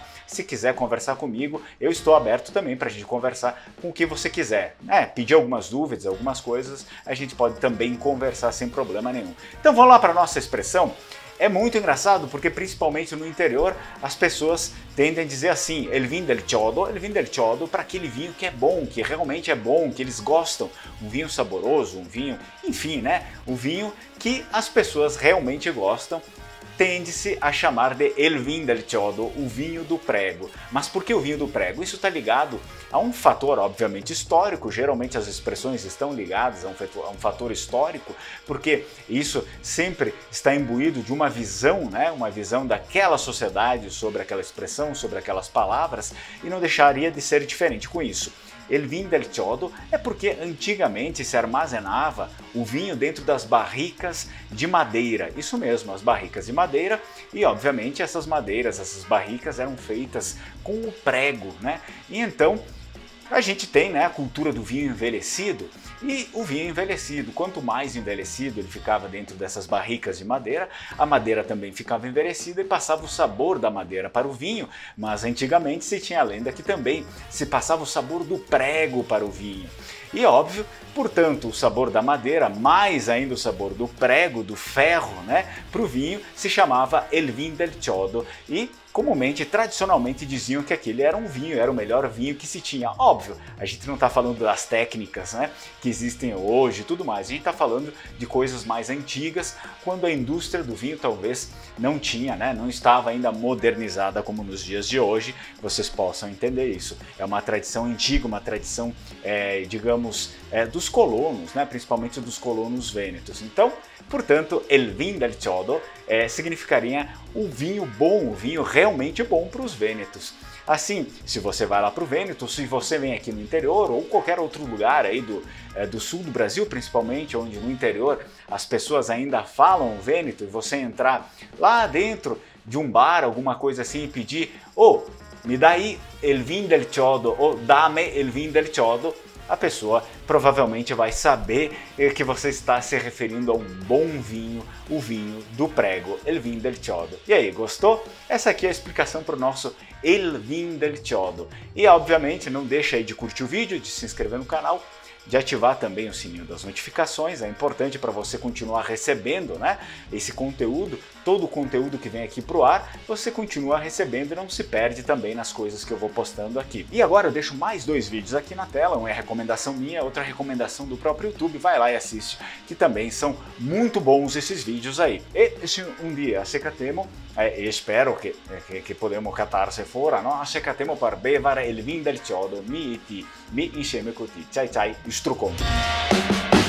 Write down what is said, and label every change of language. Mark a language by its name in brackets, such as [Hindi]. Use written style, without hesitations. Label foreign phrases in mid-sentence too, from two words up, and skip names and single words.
[Portuguese] Se quiser conversar comigo, eu estou aberto também para a gente conversar com o que você quiser. Pedir algumas dúvidas, algumas coisas, a gente pode também conversar sem problema nenhum. Então vamos lá para a nossa expressão. É muito engraçado porque, principalmente no interior, as pessoas tendem a dizer assim, [Venetian] il vin del chiodo, [Portuguese] para aquele vinho que é bom, que realmente é bom, que eles gostam. Um vinho saboroso, um vinho, enfim, né? Um vinho que as pessoas realmente gostam. [Venetian] Tende-se a chamar de il vin del chiodo, [Portuguese] o vinho do prego. Mas por que o vinho do prego? Isso está ligado a um fator, obviamente, histórico. Geralmente as expressões estão ligadas a um fator histórico, porque isso sempre está imbuído de uma visão, né? Uma visão daquela sociedade sobre aquela expressão, sobre aquelas palavras, e não deixaria de ser diferente com isso. [Venetian] Il vin del chiodo [Portuguese] é porque antigamente se armazenava o vinho dentro das barricas de madeira. Isso mesmo, as barricas de madeira, e obviamente essas madeiras, essas barricas eram feitas com o prego, né? E então a gente tem, né, a cultura do vinho envelhecido, e o vinho envelhecido, quanto mais envelhecido ele ficava dentro dessas barricas de madeira, a madeira também ficava envelhecida e passava o sabor da madeira para o vinho, mas antigamente se tinha a lenda que também se passava o sabor do prego para o vinho. E óbvio, portanto, o sabor da madeira, mais ainda o sabor do prego, do ferro, né, para o vinho, se chamava [Venetian] il vin del chiodo, [Portuguese] e comumente, tradicionalmente, diziam que aquele era um vinho, era o melhor vinho que se tinha. Óbvio, a gente não está falando das técnicas, né, que existem hoje e tudo mais, a gente está falando de coisas mais antigas, quando a indústria do vinho talvez não tinha, né, não estava ainda modernizada como nos dias de hoje, vocês possam entender isso. É uma tradição antiga, uma tradição, digamos, dos colonos, né, principalmente dos colonos vênetos. Então, portanto, [Venetian] il vin del chiodo [Portuguese] significaria o vinho bom, o vinho realmente bom para os vênetos. Assim, se você vai lá para o Vêneto, se você vem aqui no interior ou qualquer outro lugar aí do sul do Brasil, principalmente, onde no interior as pessoas ainda falam o Vêneto, e você entrar lá dentro de um bar, alguma coisa assim, e pedir, me dá aí [Venetian] il vin del chiodo, [Portuguese] ou [Venetian] dame il vin del chiodo, [Portuguese] a pessoa provavelmente vai saber que você está se referindo a um bom vinho, o vinho do prego, [Venetian] il vin del chiodo. [Portuguese] E aí, gostou? Essa aqui é a explicação para o nosso [Venetian] il vin del chiodo. [Portuguese] E obviamente não deixa aí de curtir o vídeo, de se inscrever no canal, de ativar também o sininho das notificações, é importante para você continuar recebendo, né, esse conteúdo, todo o conteúdo que vem aqui pro ar, você continua recebendo e não se perde também nas coisas que eu vou postando aqui. E agora eu deixo mais 2 vídeos aqui na tela, uma é recomendação minha, outra recomendação do próprio YouTube, vai lá e assiste, que também são muito bons esses vídeos aí. [Venetian] E se um dia acecatemo, e spero che podemos catarse fora, no? Acecatemo per bevare il vin del chiodo, mi insieme con te. Ciao ciao, istrucon.